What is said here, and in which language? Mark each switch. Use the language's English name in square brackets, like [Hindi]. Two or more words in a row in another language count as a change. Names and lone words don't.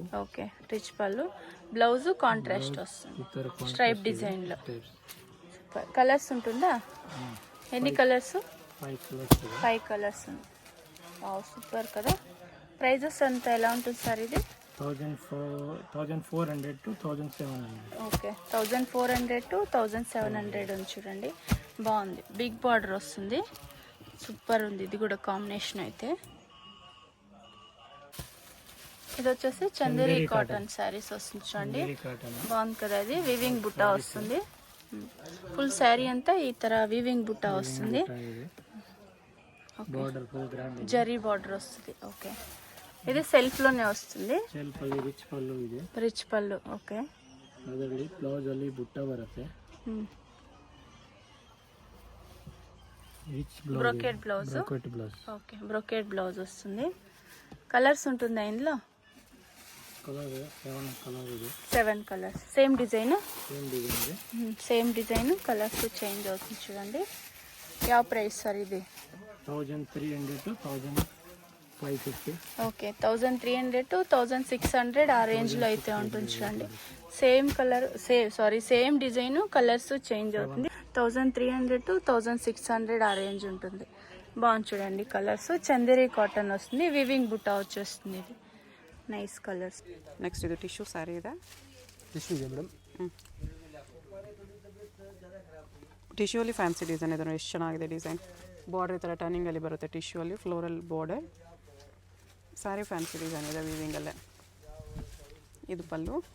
[Telugu] ఓకే, రిచ్ పళ్ళు, [English] blouse contrast [Telugu] వస్తుంది [English] stripe design [Telugu] లో. సూపర్. కలర్స్ ఉంటుందా? ఎన్ని కలర్స్? 5 కలర్స్. 5 కలర్స్ ఉంది. సూపర్ కదా. ప్రైజెస్ అంతా ఎలా ఉంటుంది సార్ ఇది? 1400 to 1700. ఓకే, 1400 to 1700 ఉంది చూడండి, బాగుంది. [English] big border [Telugu] వస్తుంది, సూపర్ ఉంది. ఇది కూడా కాంబినేషన్ అయితే. ఇది వచ్చేసి చందేరి [English] cotton sarees [Telugu] వస్తుంది చూడండి, బాగుంది కదా. ఇది వీవింగ్ బుట్ట వస్తుంది. [English] full saree [Telugu] అంతా ఈ ತರ వీవింగ్ బుట్ట వస్తుంది. జరీ బార్డర్ వస్తుంది. ఓకే, ఇది సెల్ఫ్ లోనే వస్తుంది. [Kannada] ಸೆಲ್ಫ್ ಅಲ್ಲಿ ರಿಚ್ ಪಲ್ಲು ಇದೆ, [Telugu] రిచ్ పళ్ళు. ఓకే, [Kannada] ಅದರಲ್ಲಿ ಬ್ಲೌಸ್ ಅಲ್ಲಿ ಬುಟ್ಟ ಬರುತ್ತೆ. [English] rich blouse brocade blouse. brocade blouse [Telugu] ఓకే, [English] brocade blouse [Telugu] వస్తుంది. కలర్స్ ఉంటుందా ఇందులో? [English] colour 7 colour ఇది 7 colours. same design, same design same design, colours change [Telugu] అవుతుంది చూడండి. యా ప్రైస్ సార్ ఇది? 1300 to 1550. ఓకే, 1300 to 1600 ఆ రేంజ్లో అయితే ఉంటుంది చూడండి. [English] same colour, same design, colours change అవుతుంది. [Telugu] 1300 to 1600 ఆ రేంజ్ ఉంటుంది. బాగుంది చూడండి కలర్స్. చందేరి కాటన్ వస్తుంది, వివింగ్ బుట్ట వచ్చేస్తుంది. [English] ఇది nice colours. [Kannada] ನೆಕ್ಸ್ಟ್ ಇದು [English] tissue saree [Kannada] ಇದೆ. ಟಿಶ್ಯೂ ಇದೆ ಮೇಡಮ್. ಟಿಶ್ಯೂ ಅಲ್ಲಿ [English] fancy design [Kannada] ಇದೆ ನೋಡಿ, ಎಷ್ಟು ಚೆನ್ನಾಗಿದೆ ಡಿಸೈನ್. ಬಾರ್ಡರ್ ಈ ಥರ ಟರ್ನಿಂಗಲ್ಲಿ ಬರುತ್ತೆ. ಟಿಶ್ಯೂ ಅಲ್ಲಿ [English] floral border. saree fancy design [Kannada] ಇದೆ ವೀವಿಂಗಲ್ಲೇ. ಇದು ಪಲ್ಲು.